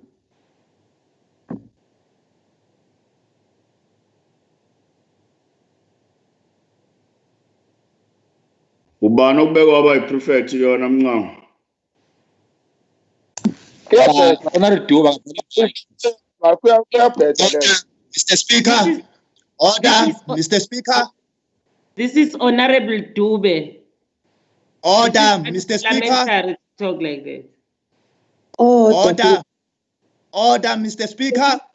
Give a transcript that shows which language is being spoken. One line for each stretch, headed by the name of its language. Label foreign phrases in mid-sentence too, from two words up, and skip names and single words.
North Ndebele: Ubani obekwa waba yiprefect yona mnqango?
English: Honorable Dube. Mr. Speaker, order, Mr. Speaker. This is Honorable Dube. Order, Mr. Speaker. Talk like that. Order. Order, Mr. Speaker.